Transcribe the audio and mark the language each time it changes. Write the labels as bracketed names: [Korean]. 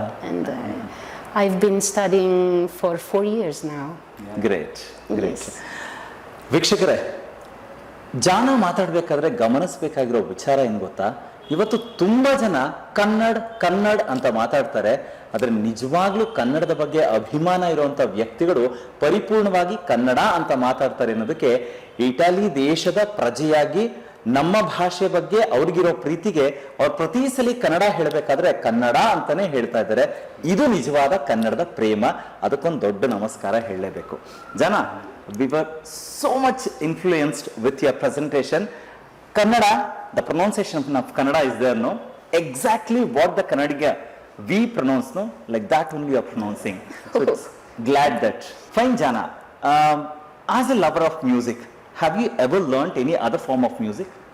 [English] And I've been studying for 4 years now. Great. Yes. [Kannada] ವೀಕ್ಷಕರೇ, ಜಾನ ಮಾತಾಡ್ಬೇಕಾದ್ರೆ ಗಮನಿಸಬೇಕಾಗಿರೋ ವಿಚಾರ ಏನ್ ಗೊತ್ತಾ? ಇವತ್ತು ತುಂಬಾ ಜನ ಕನ್ನಡ ಅಂತ ಮಾತಾಡ್ತಾರೆ, ಆದ್ರೆ ನಿಜವಾಗ್ಲೂ ಕನ್ನಡದ ಬಗ್ಗೆ ಅಭಿಮಾನ ಇರುವಂತ ವ್ಯಕ್ತಿಗಳು ಪರಿಪೂರ್ಣವಾಗಿ ಕನ್ನಡ ಅಂತ ಮಾತಾಡ್ತಾರೆ ಅನ್ನೋದಕ್ಕೆ, ಇಟಲಿ ದೇಶದ ಪ್ರಜೆಯಾಗಿ ನಮ್ಮ ಭಾಷೆ ಬಗ್ಗೆ ಅವ್ರಿಗಿರೋ ಪ್ರೀತಿಗೆ ಅವ್ರು ಪ್ರತಿ ಸಲ ಕನ್ನಡ ಹೇಳಬೇಕಾದ್ರೆ ಕನ್ನಡ ಅಂತಾನೆ ಹೇಳ್ತಾ ಇದ್ದಾರೆ. ಇದು ನಿಜವಾದ ಕನ್ನಡದ ಪ್ರೇಮ. ಅದಕ್ಕೊಂದು ದೊಡ್ಡ ನಮಸ್ಕಾರ ಹೇಳಲೇಬೇಕು. [English] Jana, we were so much influenced with your presentation. Kannada, the pronunciation of Kannada is there, no? Exactly what the Kannadiga we pronounce, no? Like that only you are pronouncing. So it's glad that. Fine, Jana. As a lover of music, have you ever learnt any other form of music?